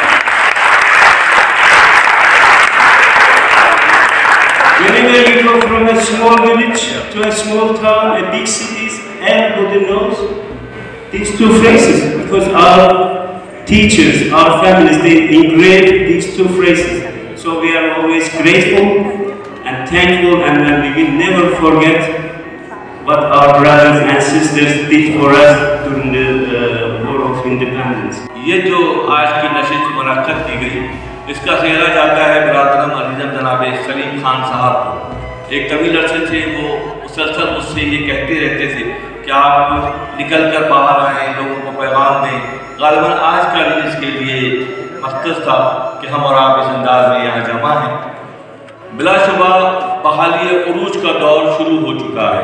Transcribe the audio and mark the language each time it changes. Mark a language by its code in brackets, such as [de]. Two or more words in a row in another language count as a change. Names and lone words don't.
[en] Whenever you go from a small village to a small town, a big cities, everybody knows these two phrases because our teachers, our families, they engrave these two phrases. So we are always grateful and thankful, and we will never forget what our brothers and sisters did for us during the war of independence. [ur] یہ جو آج کی نشست منعقد کی گئی، اس کا سہرا جاتا ہے برادرم عزیزم جناب سلیم خان صاحب کو۔ ایک طویل عرصے سے وہ مسلسل مجھ سے یہ کہتے رہتے تھے کہ آپ نکل کر باہر آئیں، لوگوں کو پیغام دیں۔ غالباً آج کا دن اس کے لیے مختص تھا کہ ہم اور آپ اس انداز میں یہاں جمع ہیں۔ بلا شبہ بحالی عروج کا دور شروع ہو چکا ہے۔